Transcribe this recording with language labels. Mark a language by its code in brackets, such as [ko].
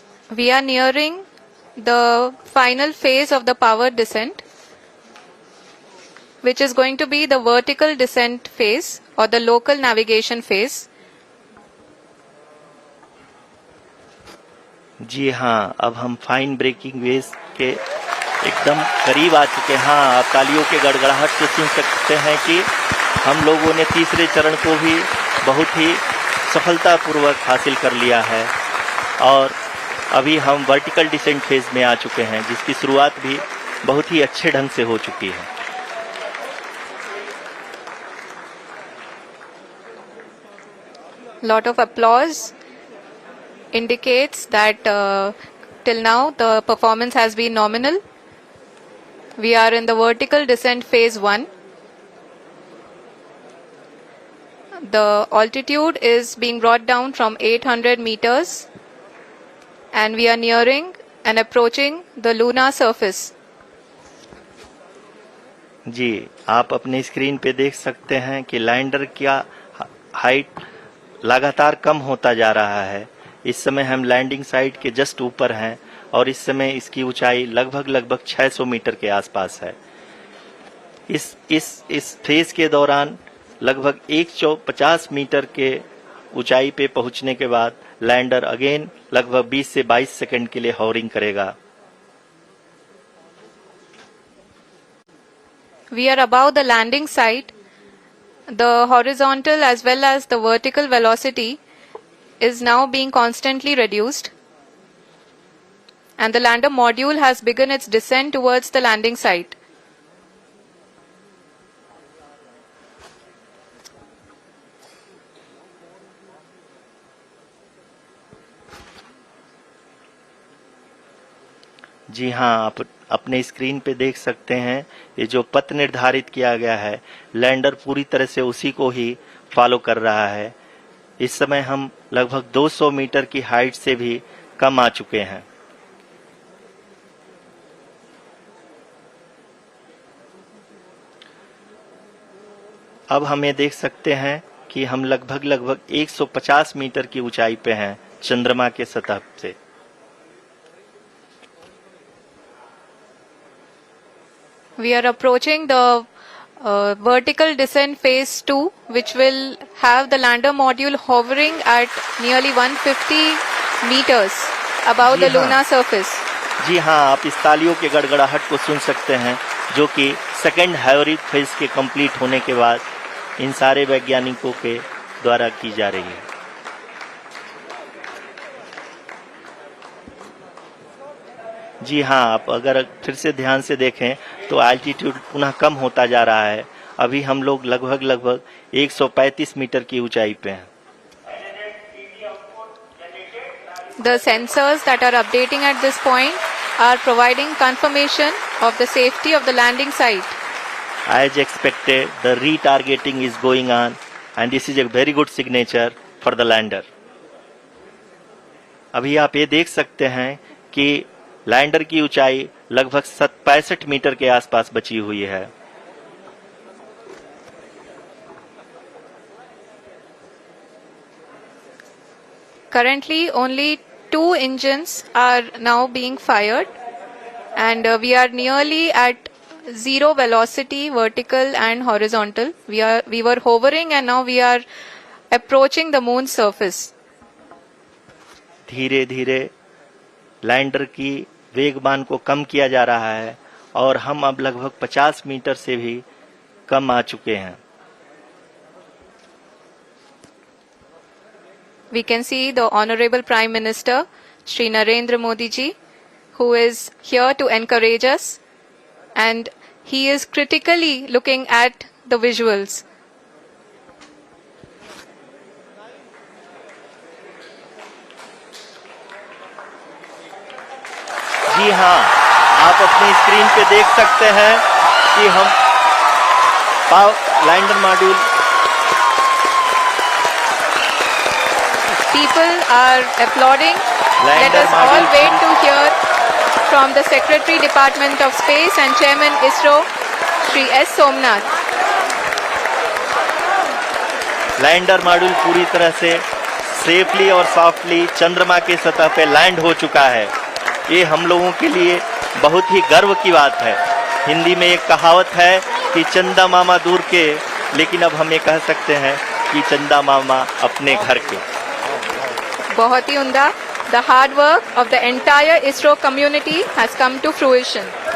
[en] We are nearing the final phase of the power descent, which is going to be the vertical descent phase or the local navigation phase. [hi] जी हाँ, अब हम fine breaking wave के एकदम करीब आ चुके हैं। हाँ, आप तालियों के गड़गड़ाहट से सुन सकते हैं कि हम लोगों ने तीसरे चरण को भी बहुत ही सफलतापूर्वक हासिल कर लिया है और अभी हम वर्टिकल डिसेंट फेज में आ चुके हैं, जिसकी शुरुआत भी बहुत ही अच्छे ढंग से हो चुकी है। [en] Lot of applause indicates that till now the performance has been nominal. We are in the vertical descent phase 1. The altitude is being brought down from 800 meters, and we are nearing and approaching the lunar surface. [hi] जी, आप अपने screen पे देख सकते हैं कि lander का height लगातार कम होता जा रहा है। इस समय हम लैंडिंग साइट के जस्ट ऊपर हैं और इस समय इसकी ऊंचाई लगभग 600 मीटर के आसपास है। इस फेज के दौरान लगभग 150 मीटर के ऊंचाई पे पहुंचने के बाद लैंडर अगेन लगभग 20 से 22 सेकंड के लिए हॉवरिंग करेगा। [en] We are above the landing site. The horizontal as well as the vertical velocity is now being constantly reduced, and the lander module has begun its descent towards the landing site. [hi] जी हाँ, आप अपने screen पे देख सकते हैं ये जो पथ निर्धारित किया गया है, लैंडर पूरी तरह से उसी को ही फॉलो कर रहा है। इस समय हम लगभग 200 मीटर की हाइट से भी कम आ चुके हैं। अब हमें देख सकते हैं कि हम लगभग 150 मीटर की ऊंचाई पे हैं चंद्रमा के सतह से। [en] We are approaching the vertical descent phase 2, which will have the lander module hovering at nearly 150 meters above the lunar surface. [hi] जी हाँ, आप इस तालियों के गड़गड़ाहट को सुन सकते हैं, जो कि सेकंड हाइवरिक फेज के कंप्लीट होने के बाद इन सारे वैज्ञानिकों के द्वारा की जा रही है। जी हाँ, आप अगर फिर से ध्यान से देखें तो एल्टीट्यूड पुनः कम होता जा रहा है। अभी हम लोग लगभग 135 मीटर की ऊंचाई पे हैं। [en] The sensors that are updating at this point are providing confirmation of the safety of the landing site. As expected, the retargeting is going on and this is a very good signature for the lander. [hi] अभी आप ये देख सकते हैं कि lander की ऊंचाई लगभग 65 मीटर के आसपास बची हुई है। [en] Currently, only 2 engines are now being fired, and we are nearly at zero velocity, vertical and horizontal. We were hovering, and now we are approaching the moon's surface. [hi] धीरे धीरे लैंडर की वेगमान को कम किया जा रहा है और हम अब लगभग 50 मीटर से भी कम आ चुके हैं। [en] We can see the Honorable Prime Minister, Shri Narendra Modi ji, who is here to encourage us, and he is critically looking at the visuals. [hi] जी हाँ, आप अपनी स्क्रीन पे देख सकते हैं कि हम lander module [en] People are applauding. Let us all wait to hear from the Secretary Department of Space and Chairman ISRO, Shri S. Somnath. [hi] Lander module पूरी तरह से सेफली और सॉफ्टली चंद्रमा के सतह पे लैंड हो चुका है। ये हम लोगों के लिए बहुत ही गर्व की बात है। हिंदी में एक कहावत है कि चंदा मामा दूर के, लेकिन अब हम ये कह सकते हैं कि चंदा मामा अपने घर के। बहुत ही उम्दा. [en] The hard work of the entire ISRO community has come to fruition.